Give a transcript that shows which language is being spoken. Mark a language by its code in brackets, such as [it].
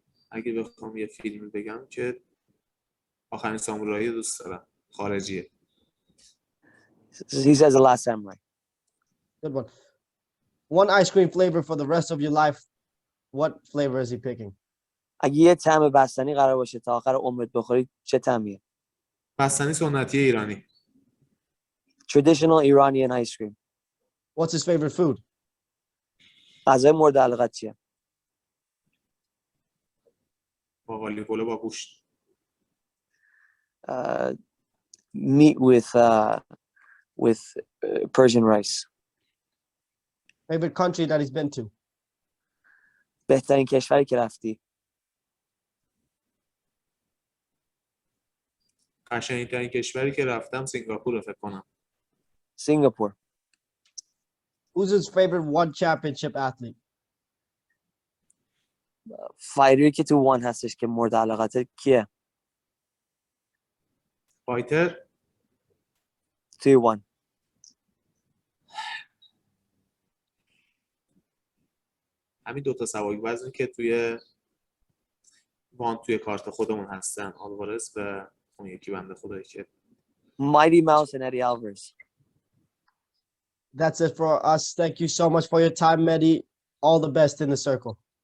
[fa] اگه بخوام یه فیلمی بگم که آخرین سامورایی دوست دارم، خارجیه. [en] He says The Last Samurai. Good one. One ice cream flavor for the rest of your life. What flavor is he picking? [fa] اگه یه طعم بستنی قرار باشه تا آخر عمرت بخوری چه طعمیه؟ بستنی سنتی ایرانی. [en] Traditional Iranian ice cream. What's his favorite food? [fa] غذای مورد علاقت چیه؟ باقالی پلو با گوشت. [en] Meat with Persian rice. Favorite country that he's been to? [fa] بهترین کشوری که رفتی. قشنگترین کشوری که رفتم سینگاپور فکر کنم. [en] Singapore. Who's his favorite one championship athlete? [fa] فایری که تو وان هستش که مورد علاقته کیه؟ فایتر توی وان. همین دوتا سواری وزنی که توی وان توی کارت خودمون هستن، آلوارز و اون یکی بنده خدایی که [en] Mighty Mouse and Eddie Alvarez. That's it for us. Thank you so much for your time, Mehdi. All the best in the circle.